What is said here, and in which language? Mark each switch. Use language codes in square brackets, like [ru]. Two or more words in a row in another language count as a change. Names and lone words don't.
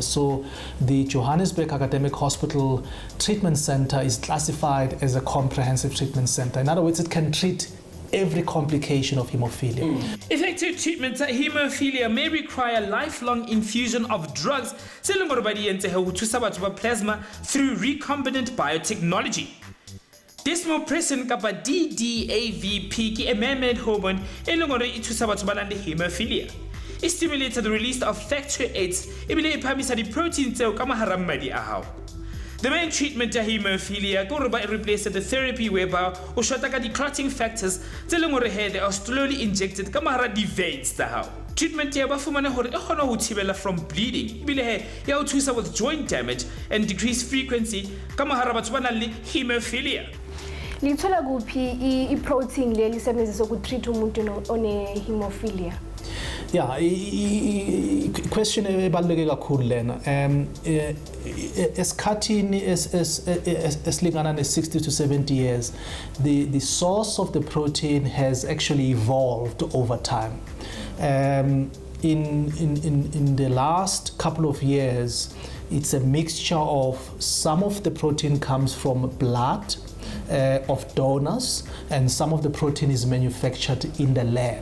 [en] So the Johannesburg Academic Hospital Treatment Center is classified as a comprehensive treatment center. In other words, it can treat every complication of hemophilia. Effective treatment of hemophilia may require lifelong infusion of drugs plasma through recombinant biotechnology. [st] Desmopressin kapa DDAVP ke [en] a man-made hormone [st] e leng hore e thusa batho ba nang le hemophilia. [en] It stimulates the release of factor VIII [st] ebile e phamisa di-protein tseo ka mahara mmadi a hao. [en] The main treatment of hemophilia go by replace the therapy whereby [st] o shota ka di [en] clotting factors [st] tse leng hore [en] they are slowly injected [st] ka mahara di veins tsa hao. Treatment ya ba fumana hore e kgona ho thibela [en] from bleeding [st] ebile ya o thusa [en] with joint damage and decrease frequency [st] ka mahara batho ba nang le hemophilia. [zu] Lithola kuphi i-protein le lisebenzisa ukutreat umuntu one hemophilia? Yeah, question ebaluleke kakhulu lena. Esikhathini esilingana ne-60 [en] to 70 years, the source of the protein has actually evolved over time. In the last couple of years, it's a mixture of some of the protein comes from blood of donors, and some of the protein is manufactured in the lab.